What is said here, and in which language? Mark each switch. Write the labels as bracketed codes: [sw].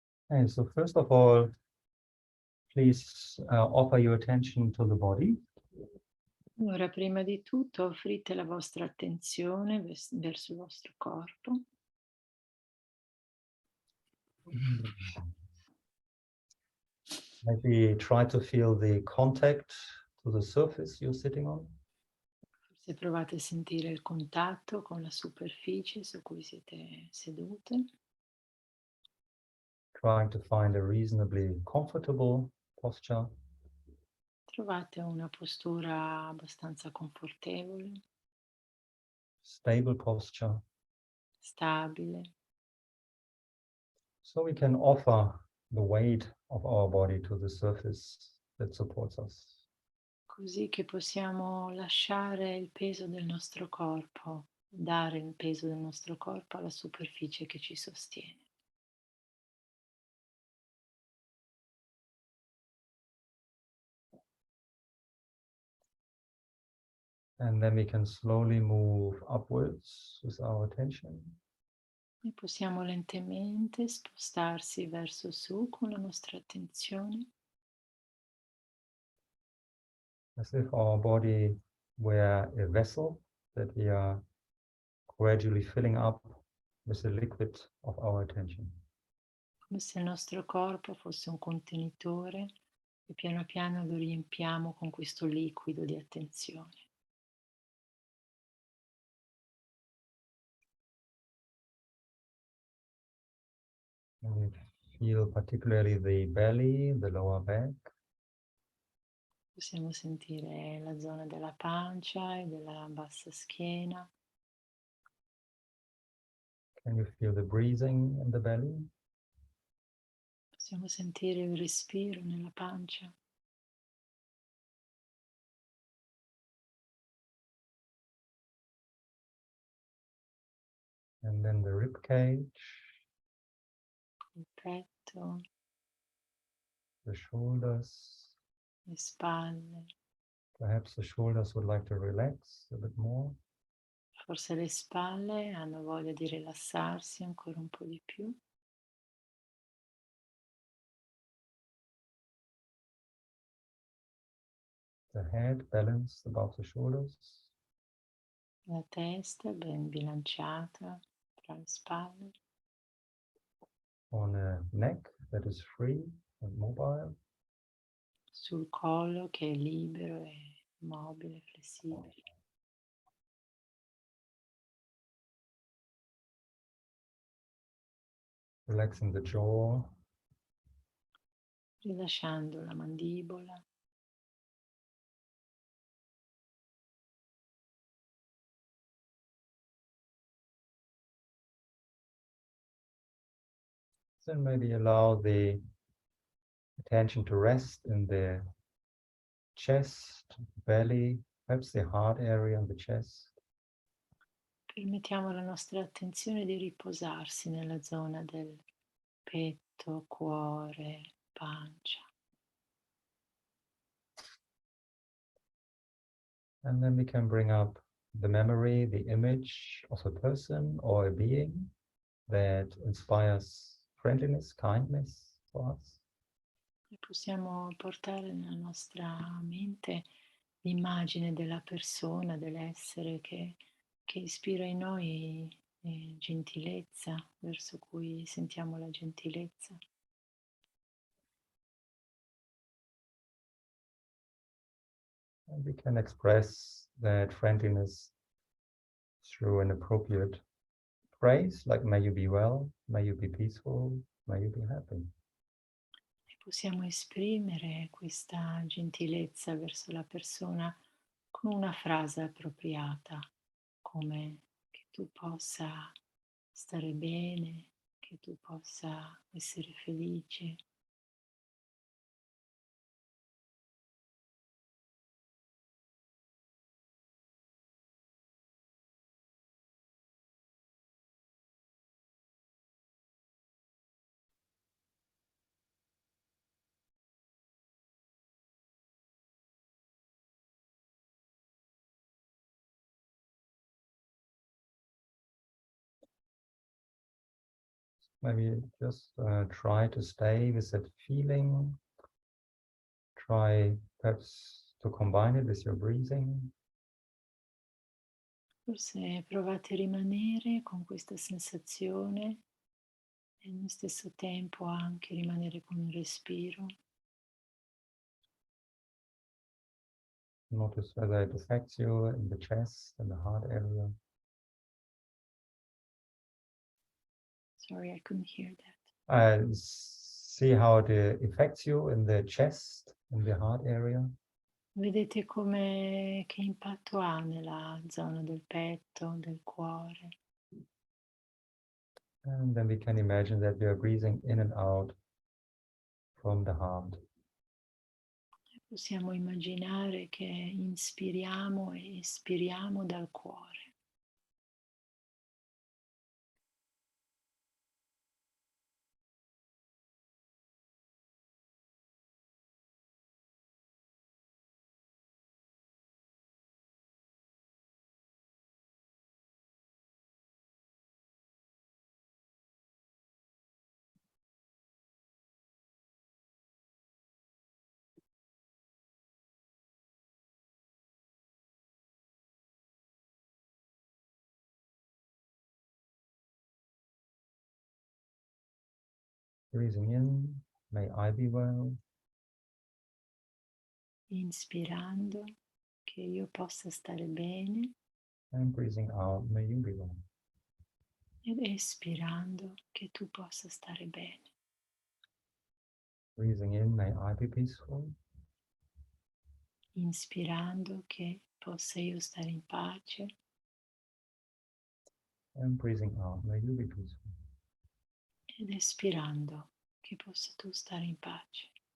[en] Okay, so first of all, please offer your attention to the body. [it] Ora, prima di tutto, offrite la vostra attenzione verso il vostro corpo. [en] Maybe try to feel the contact to the surface you're sitting on. [it] Forse provate a sentire il contatto con la superficie su cui siete sedute. [en] Trying to find a reasonably comfortable posture. [it] Trovate una postura abbastanza confortevole, [en] Stable posture. [it] stabile, [en] So we can offer the weight of our body to the surface that supports us. [it] così che possiamo lasciare il peso del nostro corpo, dare il peso del nostro corpo alla superficie che ci sostiene. [en] And then we can slowly move upwards with our attention. [it] E possiamo lentamente spostarsi verso su con la nostra attenzione, [en] As if our body were a vessel that we are gradually filling up with the liquid of our attention. [it] come se il nostro corpo fosse un contenitore e piano piano lo riempiamo con questo liquido di attenzione. [en] And we feel particularly the belly, the lower back. [it] Possiamo sentire la zona della pancia e della bassa schiena. [en] Can you feel the breathing in the belly? [it] Possiamo sentire il respiro nella pancia. [en] And then the rib cage, [it] Il petto, [en] the shoulders. [it] le spalle. [en] Perhaps the shoulders would like to relax a bit more. [it] Forse le spalle hanno voglia di rilassarsi ancora un po' di più. [en] The head balanced above the shoulders. [it] La testa ben bilanciata tra le spalle. [en] On a neck that is free and mobile. [it] Sul collo che è libero e mobile, flessibile. [en] Relaxing the jaw. [it] Rilasciando la mandibola. [en] Then maybe allow the attention to rest in the chest, belly, perhaps the heart area and the chest. [it] Permettiamo alla nostra attenzione di riposarsi nella zona del petto, cuore, pancia. [en] And then we can bring up the memory, the image of a person or a being that inspires friendliness, kindness for us. [it] E possiamo portare nella nostra mente l'immagine della persona, dell'essere che ispira in noi gentilezza, verso cui sentiamo la gentilezza. [en] And we can express that friendliness through an appropriate phrase, like may you be well, may you be peaceful, may you be happy. [it] E possiamo esprimere questa gentilezza verso la persona con una frase appropriata, come che tu possa stare bene, che tu possa essere felice. [en] Maybe just try to stay with that feeling. Try perhaps to combine it with your breathing. [it] Forse provate a rimanere con questa sensazione e allo stesso tempo anche rimanere con il respiro. [en] Notice whether it affects you in the chest and the heart area. Sorry, I couldn't hear that. See how it affects you in the chest, in the heart area. [it] Vedete che impatto ha nella zona del petto, del cuore. [en] And then we can imagine that we are breathing in and out from the heart. [it] Possiamo immaginare che inspiriamo e espiriamo dal cuore. [en] Breathing in, may I be well. [it] Inspirando che io possa stare bene [en] And breathing out, may you be well. [it] ed espirando che tu possa stare bene. [en] Breathing in, may I be peaceful. [it] Inspirando che possa io stare in pace [en] And breathing out, may you be peaceful. [it] ed espirando che possa tu stare in pace.